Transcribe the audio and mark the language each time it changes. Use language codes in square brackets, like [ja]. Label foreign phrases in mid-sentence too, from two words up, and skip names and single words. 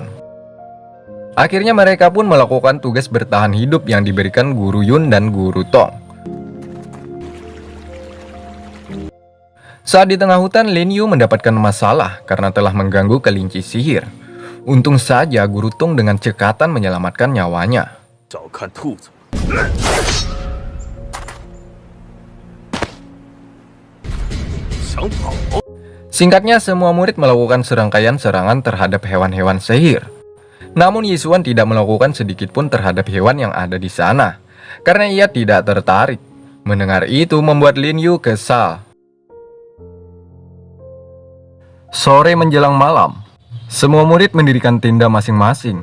[id] Akhirnya mereka pun melakukan tugas bertahan hidup yang diberikan Guru Yun dan Guru Tong. Saat di tengah hutan, Lin Yu mendapatkan masalah karena telah mengganggu kelinci sihir. Untung saja Guru Tong dengan cekatan menyelamatkan nyawanya. [zh] 找看兔子。 想跑？ [id] Singkatnya, semua murid melakukan serangkaian serangan terhadap hewan-hewan sihir. Namun Yesuan tidak melakukan sedikit pun terhadap hewan yang ada di sana, karena ia tidak tertarik. Mendengar itu membuat Lin Yu kesal. Sore menjelang malam, semua murid mendirikan tenda masing-masing.